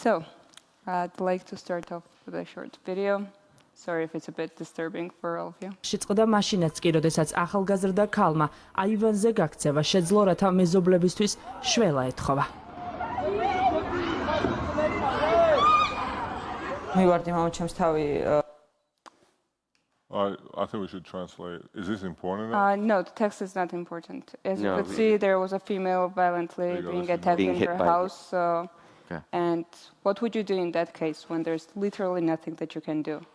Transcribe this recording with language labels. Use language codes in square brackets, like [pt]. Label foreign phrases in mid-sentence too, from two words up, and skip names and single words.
[en] So, I'd like to start off with a short video. Sorry if it's a bit disturbing for all of you. [ka] შეწყდა მაშინაც კი, როდესაც ახალგაზრდა ქალმა აივანზე გაქცევა შეძლო, რათა მეზობლებისთვის შველა ეთხოვა. მივარდი მამა ჩემს თავი [en] I think we should translate. Is this important? No, the text is not important. As you could see, there was a female violently being attacked in her house. And what would you do in that case when there's literally nothing that you can do?